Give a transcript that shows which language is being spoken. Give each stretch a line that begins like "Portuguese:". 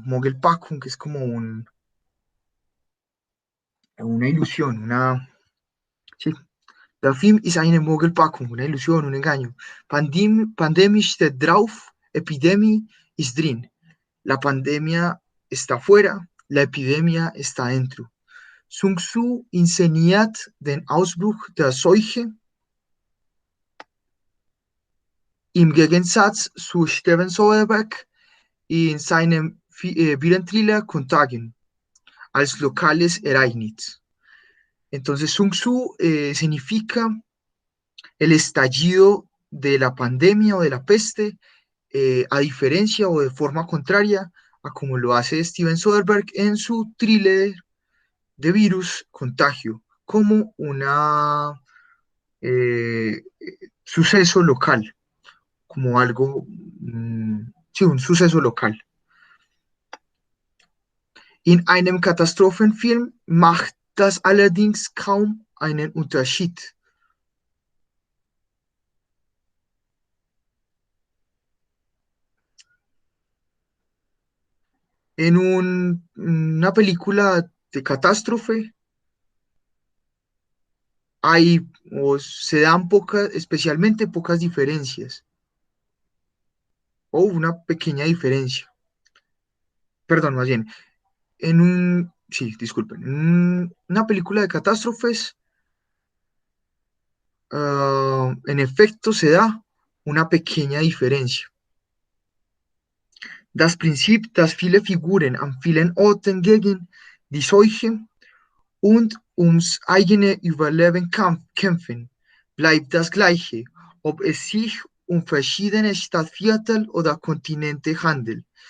Spanish: Mogelpackung es como una ilusión, sí.
German: Der Film ist eine Mogelpackung,
Spanish: una ilusión, un engaño.
German: Pandemie steht drauf, Epidemie ist drin.
Spanish: La pandemia está fuera, la epidemia está dentro.
German: Sung-soo inszeniert den Ausbruch der Seuche. Im Gegensatz zu Steven Soderbergh in seinem Viren-Thriller Contagion als lokales Ereignis.
Spanish: Entonces, Sung-soo significa el estallido de la pandemia o de la peste, a diferencia o de forma contraria a como lo hace Steven Soderbergh en su thriller de virus Contagio, como una suceso local, como algo, sí, un suceso local.
German: In einem Katastrophenfilm macht das allerdings kaum einen Unterschied.
Spanish: En una película de catástrofe se dan especialmente pocas diferencias, o una pequeña diferencia. Perdón, más bien, disculpen, en una película de catástrofes, en efecto se da una pequeña diferencia.
German: Das Prinzip, dass viele Figuren an vielen Orten gegen die Seuche und ums eigene Überleben kämpfen, bleibt das gleiche, ob es sich um verschiedene Stadtviertel oder Kontinente handelt.